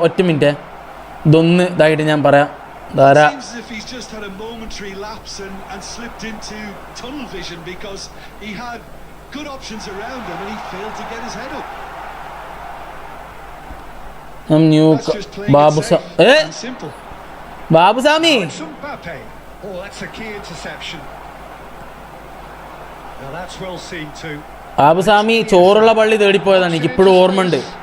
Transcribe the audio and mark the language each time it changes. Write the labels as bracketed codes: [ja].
[ml] ഒറ്റ മിനിറ്റ്, ഇതൊന്ന് ഇതായിട്ട് ഞാൻ പറയാം. [en] Seems as if he's just had a momentary lapse and slipped into tunnel vision because he had good options around him and he failed to get his head up. That's just playing it safe and simple. [ml] Babu Sami. [en] Mbappe. Oh, that's a key interception. Now that's well seen too. [ml] Babu സാമി ചോറുള്ള പള്ളി തേടിപ്പോയതാണ്, എനിക്കിപ്പോഴും ഓർമ്മയുണ്ട്.